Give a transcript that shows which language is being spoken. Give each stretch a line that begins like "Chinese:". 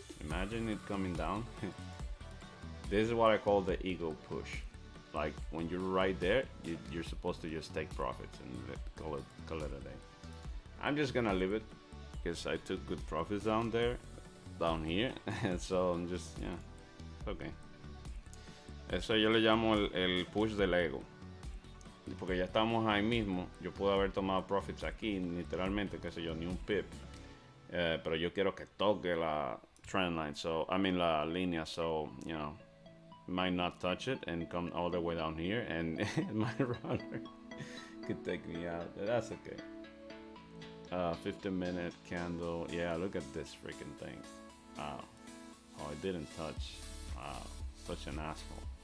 English: Imagine it coming down. This is what I call the ego push. Like when you're right there, you're supposed to just take profits and call it a day. I'm just gonna leave it because I took good profits down here, so I'm just okay.
Spanish: Eso yo le llamo el push del ego. Porque ya estamos ahí mismo. Yo puedo haber tomado profits aquí, literalmente, qué sé yo, ni un pip. Pero yo quiero que toque la trend line.
English: So, I mean,
Spanish: la línea.
English: So, you know, might not touch it and come all the way down here. And my runner could take me out. But that's okay. 15-minute candle. Yeah, look at this freaking thing. Wow. Oh, it didn't touch. Wow. Such an asshole.